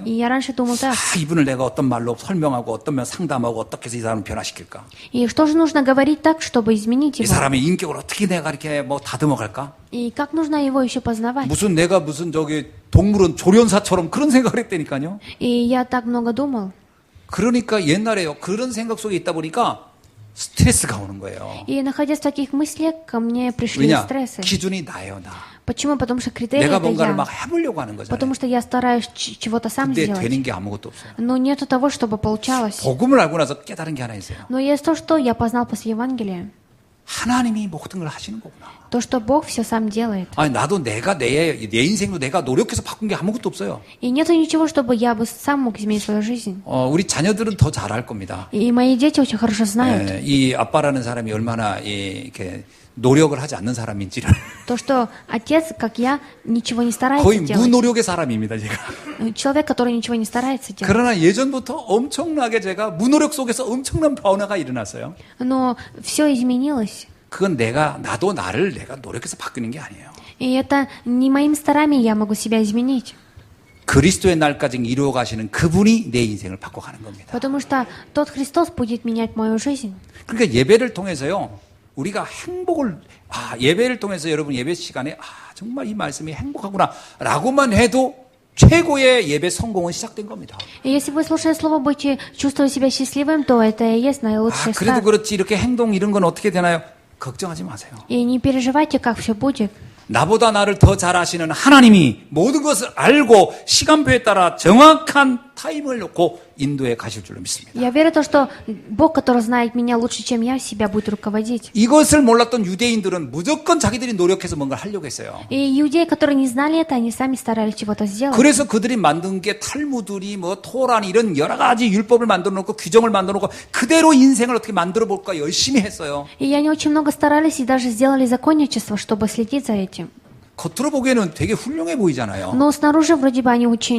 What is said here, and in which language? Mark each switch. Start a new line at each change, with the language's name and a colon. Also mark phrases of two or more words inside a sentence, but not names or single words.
Russian: И я раньше думал так.
Korean: 아, 이분을 내가 어떤 말로 설명하고 어떤 면 상담하고 어떻게 해서 이 사람을 변화시킬까?
Russian: И что же нужно говорить так, чтобы изменить
Korean: 이
Russian: его?
Korean: 사람의 인격을 어떻게 내가 이렇게 뭐 다듬어 갈까?
Russian: И как нужно его еще познавать?
Korean: 내가 무슨 저기 동물원 조련사처럼 그런 생각을 했다니까요.
Russian: И я так много думал.
Korean: 그러니까 옛날에요. 그런 생각 속에 있다 보니까 스트레스가 오는 거예요.
Russian: И находясь в таких мыслях, ко мне пришли
Korean: 왜냐?
Russian: стрессы.
Korean: 기준이 나예요, 나.
Russian: Почему? Потому что критерий
Korean: 내가
Russian: это
Korean: 뭔가를
Russian: я.
Korean: 막 해보려고 하는 거잖아요.
Russian: Потому что я стараюсь чего-то сам
Korean: 근데
Russian: сделать.
Korean: 되는 게 아무것도 없어요.
Russian: Но нету того, чтобы получалось.
Korean: 복음을 알고 나서 깨달은 게 하나 있어요.
Russian: Но есть то, что я познал после Евангелия.
Korean: 하나님이 모든 걸 하시는 거구나.
Russian: То, что Бог все сам делает.
Korean: 아니 나도 내 인생도 내가 노력해서 바꾼 게 아무것도 없어요.
Russian: И нету ничего, чтобы я бы сам мог изменить свою жизнь.
Korean: 우리 자녀들은 더 잘할 겁니다.
Russian: И мои дети очень хорошо знают.
Korean: 이 아빠라는 사람이 얼마나 이렇게 노력을 하지 않는 사람인지를
Russian: То, что отец, как я, ничего не старается
Korean: 거의
Russian: делать.
Korean: 무노력의 사람입니다, 제가.
Russian: Человек, который ничего не старается делать.
Korean: 그러나 예전부터 엄청나게 제가 무노력 속에서 엄청난 변화가 일어났어요.
Russian: Но все изменилось.
Korean: 그건 나도 나를 내가 노력해서 바꾸는 게 아니에요.
Russian: И это не моими стараниями я могу себя изменить.
Korean: 그리스도의 날까지 이루어 가시는 그분이 내 인생을 바꿔가는 겁니다.
Russian: Потому что тот Христос будет менять мою жизнь.
Korean: 그러니까 예배를 통해서요. 우리가 예배를 통해서 여러분 예배 시간에 정말 이 말씀이 행복하구나 라고만 해도 최고의 예배 성공은 시작된 겁니다.
Russian: И если вы, слушая Слово, будете чувствовать себя счастливым, то это и есть наилучший
Korean: 그래도
Russian: старт.
Korean: 그렇지 이렇게 행동 이런 건 어떻게 되나요? 걱정하지 마세요.
Russian: И не переживайте, как все будет.
Korean: 나보다 나를 더 잘 아시는 하나님이 모든 것을 알고 시간표에 따라 정확한 타임을 놓고 인도해 가실 줄로 믿습니다.
Russian: Я верю в то, что Бог, который знает меня лучше, чем я, себя будет руководить.
Korean: 이것을 몰랐던 유대인들은 무조건 자기들이 노력해서 뭔가를 하려고 했어요.
Russian: И иудеи, которые не знали это, они сами старались чего-то сделать.
Korean: 그래서 그들이 만든 게 탈무드니 토란 이런 여러 가지 율법을 만들어 놓고 규정을 만들어 놓고 그대로 인생을 어떻게 만들어 볼까 열심히 했어요.
Russian: И они очень много старались и даже сделали законничество, чтобы следить за этим.
Korean: 겉으로 보기에는 되게 훌륭해 보이잖아요.
Russian: Но снаружи вроде бы они очень